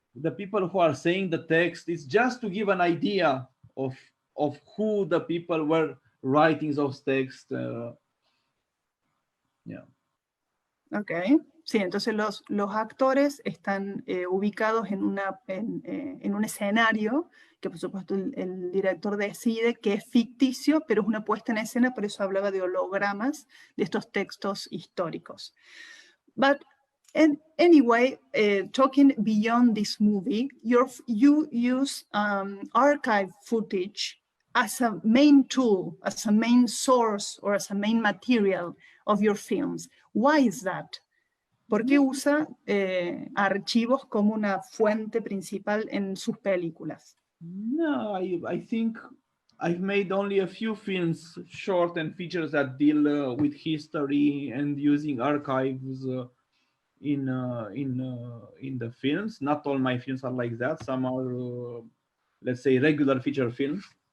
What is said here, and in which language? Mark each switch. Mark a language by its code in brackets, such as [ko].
[en] The people who are saying the text is just to give an idea of who the people were writing those texts. Yeah. Okay. [es] Sí, entonces los actores están ubicados en un escenario que por supuesto el director decide que es ficticio, pero es una puesta en escena, por eso hablaba de hologramas de estos textos históricos. [en] But anyway, talking beyond this movie, you use archive footage as a main tool, as a main source, or as a main material of your films. Why is that? [es] ¿Por qué usa archivos como una fuente principal en sus películas? [en] No, I think I've made only a few films, short and features that deal with history and using archives in the films. Not all my films are like that. Some are, let's say, regular feature films.